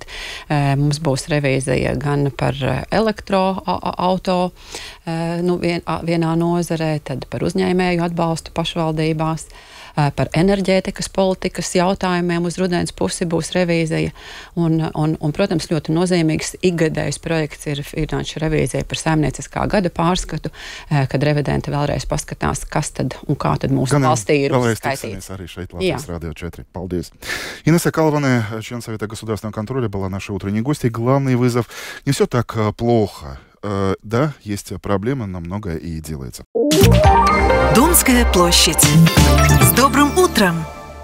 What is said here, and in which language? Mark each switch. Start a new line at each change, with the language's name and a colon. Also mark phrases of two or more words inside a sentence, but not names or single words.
Latvian: Mums būs revīzija gan par elektroauto vienā nozarē, tad par uzņēmēju atbalstu pašvaldībās, par enerģētikas politikas jautājumiem uz rudens pusi būs revīzija. Un protams, ļoti nozīmīgs ikgadējs projekts ir finanšu revīzija par saimnieciskā gada pārskatu, kad revidenti vēlreiz paskatās, kas tad un kā tad mūsu valstī ir uzskaitīts. Arī šeit Латвийс Радио 4. Paldies.
Russian: Инесса Калване, член Совета государственного контроля, была нашей утренней гостьей. Главный вызов: не все так плохо. Да, есть проблемы, но многое и делается. Думская площадь. С добрым утром!